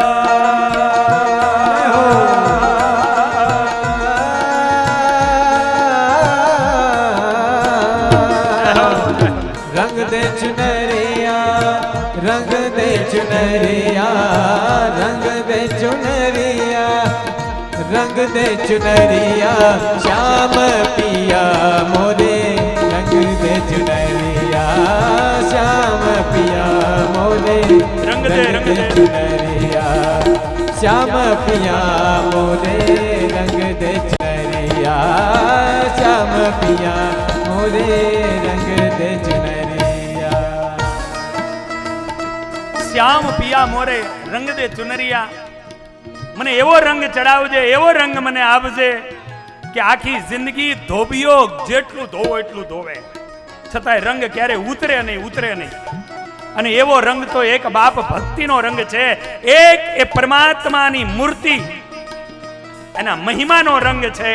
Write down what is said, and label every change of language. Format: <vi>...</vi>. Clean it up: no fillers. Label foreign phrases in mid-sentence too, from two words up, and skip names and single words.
<hi>रंग दे चुनरिया, रंग दे चुनरिया, रंग दे चुनरिया, रंग दे चुनरिया, श्याम पिया मोरे रंग दे चुनरिया, श्याम पिया मोरे रंग दे चुनरिया, श्याम पिया मोरे रंग दे चुनरिया, श्याम पिया मोरे रंग दे चुनरिया. श्याम पिया मोरे रंग दे चुनरिया.</hi> <gu>મને એવો રંગ ચડાવજે, એવો રંગ મને આપજે કે આખી જિંદગી ધોબીઓ જેટલું ધોવો એટલું ધોવે, છતાંય રંગ ક્યારે ઉતરે નહીં, ઉતરે નહીં. અને એવો રંગ તો એક બાપ ભક્તિનો રંગ છે, એક એ પરમાત્માની મૂર્તિ એના મહિમાનો રંગ છે.</gu>